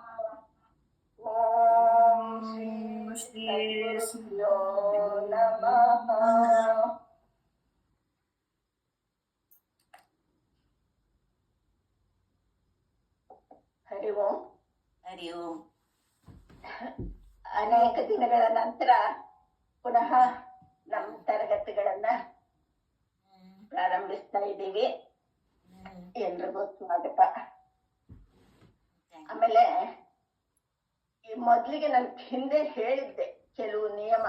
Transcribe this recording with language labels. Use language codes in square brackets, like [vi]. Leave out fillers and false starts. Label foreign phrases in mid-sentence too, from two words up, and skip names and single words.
[sa] ॐ श्री सद्गुरुभ्यो नमः। ಹರಿ ಓಂ. ಹರಿ ಓಂ. [kn] ಅನೇಕ ದಿನಗಳ ನಂತರ ಪುನಃ ನಮ್ಮ ತರಗತಿಗಳನ್ನ ಪ್ರಾರಂಭಿಸ್ತಾ ಇದ್ದೀವಿ. ಎಲ್ರಿಗೂ ಸ್ವಾಗತ. ಆಮೇಲೆ ಈ ಮೊದ್ಲಿಗೆ ನಾನು ಹಿಂದೆ ಹೇಳಿದ್ದೆ ಕೆಲವು ನಿಯಮ.